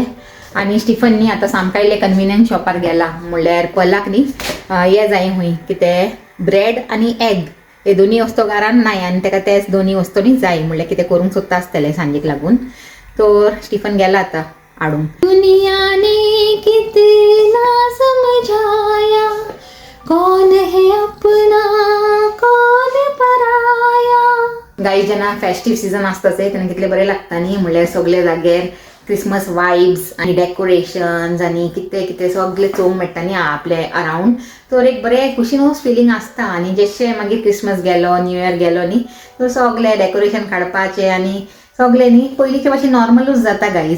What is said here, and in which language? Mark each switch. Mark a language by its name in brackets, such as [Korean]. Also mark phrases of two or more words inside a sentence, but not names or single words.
[Konkani] आनी स्टिफन न्ही आतां सामका इल्लें कन्विनियंट शॉपार गेला. म्हणल्यार पलाक न्ही हे जाय हूंय कितें ब्रेड आनी एग हे दोनी वस्तू घरान नाय आनी ताका तेच दोनी वस्तू न्ही जाय. म्हणल्यार कितें करूंक सोदता आसतलें सांजेक लागून. तर स्टिफन गेला आतां हाडूंक. [Hindi] दुनिया ने कितना समझाया कौन है अपना कौन पराया. [Konkani] गाई जेन्ना [English] festive season [Konkani] आसता तेन्ना कितलें बरें लागता न्ही. म्हणल्यार सगळे जाग्यार [English] Christmas vibes [Konkani] आणि डेकोरेशन्स आणि कितें कितें सगळे चोवंक मेळटा न्ही आपले अरावंड. तर एक बरें खुशीनूच फिलींग आसता. आनी जशें मागीर क्रिसमस गेलो, न्यू इयर गेलो न्ही, तर सगळे डेकोरेशन काडपाचें आनी सगळें न्ही पयलींचे भाशेन नॉर्मलूच जाता गायज.